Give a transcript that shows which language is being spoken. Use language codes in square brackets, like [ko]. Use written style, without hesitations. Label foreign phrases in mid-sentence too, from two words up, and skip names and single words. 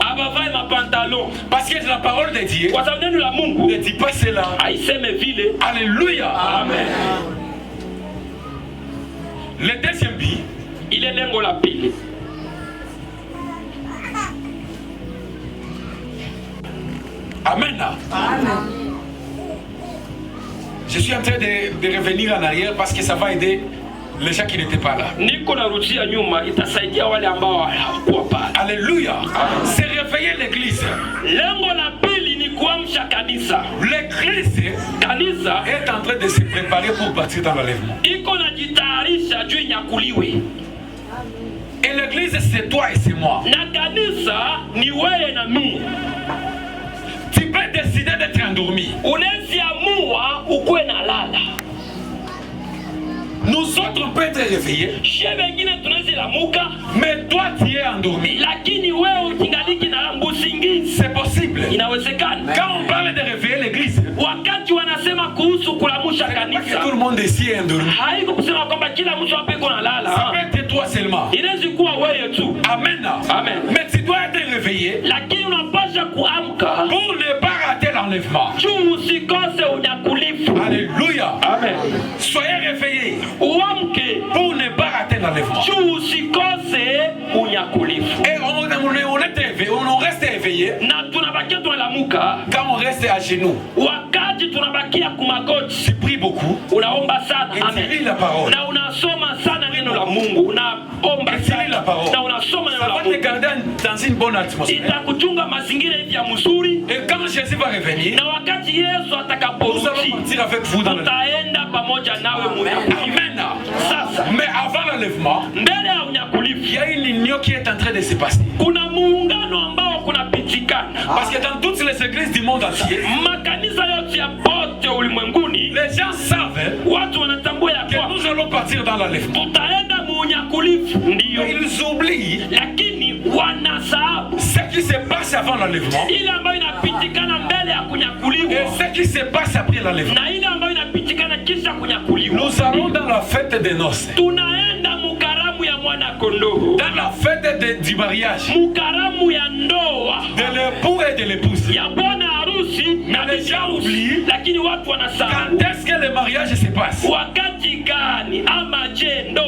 [sw] abavae mapantalon, [fr] Parce que la parole de Dieu [sw] kwa sababu neno la Mungu [fr] ne dit pas cela. [sw] haiseme vile. [fr] Alléluia. Amen. Le deuxième but, [sw] Ile lengo la pili, Amen. [fr] Je suis en train de revenir en arrière parce que ça va aider les gens qui n'étaient pas là. [sw] niko narudia nyuma, itasaidia wale ambao hawakuwa pale. [fr] Alléluia. C'est réveiller l'église. [sw] Lengo la pili ni kuamsha kanisa. [fr] L'église [sw] Kanisa [fr] est en train de se préparer pour partir dans l'enlèvement. [sw] iko najitayarisha juu inyakuliwe. [fr] Et l'église, c'est toi et c'est moi. [sw] Na kanisa ni wewe na mimi. [fr] Tu peux décider d'être endormi. [sw] Unaweza amua ukuwe na lala. [fr] Nous autres, on peut être réveillés. [sw] Shie wengine tunaweza lamuka, [fr] Mais toi, tu es endormi. [sw] lakini wewe ukingaliki na usingizi. [fr] C'est possible. [sw] Inawezekana. [fr] Quand on parle de réveiller l'église, [sw] Wakati wanasema kuhusu kulamusha [fr] pas que [sw] kanisa, [fr] tout le monde ici est endormi. [sw] haiko kusema kwamba kila mtu hapa iko na [fr] Ça [sw] lala. [fr] peut être toi seulement. [sw] Inaweza kuwa wewe tu. Amen. Amen. [fr] Mais tu dois être réveillé [sw] Lakini unapasha kuamka [fr] pour ne pas rater l'enlèvement. [sw] juu usikose unyakulifu. [fr] Alléluia. Amen. Soyez réveillés [sw] Uamke [fr] pour ne pas rater l'enlèvement. [sw] Usikose unyakulifu. [fr] Et on reste éveillé [sw] Na tunabakia tunalamuka [fr] quand on reste à genoux. [sw] wakati tunabakia kumagoti. [fr] Tu pries beaucoup [sw] Unaomba sana. [fr] et tu [sw] Amen. [fr] lis la parole. [sw] Na unasoma sana neno la Mungu. Unaomba [fr] Et tu lis la [sw] sana. [fr] parole. [sw] Na unasoma neno [fr] Ça [sw] la [fr] va te [sw] Mungu. [fr] garder dans une bonne atmosphère. [sw] Itakuchunga mazingira hivi ya mzuri. [fr] Et quand Jésus va revenir, [sw] Na wakati Yesu [fr] nous allons [sw] atakaporudi, [fr] partir avec vous dans le [sw] tutaenda pamoja nawe munyakulifu. Amen. Sasa [fr] Mais avant l'enlèvement, [sw] mbele ya [fr] il [sw] unyakulifu [fr] y a une union qui est en train de se passer. [sw] kuna muungano ambao kunapitikana. [fr] Parce que dans toutes les églises du monde entier, [sw] Makanisa yote ya pote ulimwenguni, [fr] les gens savent [sw] watu wanatambua ya [fr] que [sw] kwamba [fr] nous allons partir dans l'enlèvement. [sw] tutaenda muunyakulifu, ndiyo, [fr] Ils oublient [sw] lakini wanasahau [fr] ce qui se passe avant l'enlèvement [sw] ile ambayo inapitikana mbele ya [fr] et [sw] kunyakuliwa [fr] ce qui se passe après l'enlèvement. [sw] na ile ambayo inapitikana kisha kunyakuliwa. [fr] Nous allons dans la fête des noces, [sw] Tunaenda mukaramu ya mwana kondoo, [fr] dans la fête du mariage, [sw] mukaramu ya ndoa [fr] de l'époux et de l'épouse. [sw] ya bwana harusi na [fr] Mais les [sw] bibi [fr] gens [sw] harusi, [fr] oublient [sw] lakini watu wanasahau [fr] quand est-ce que le mariage se passe. [sw] wakati gani ama je ndoa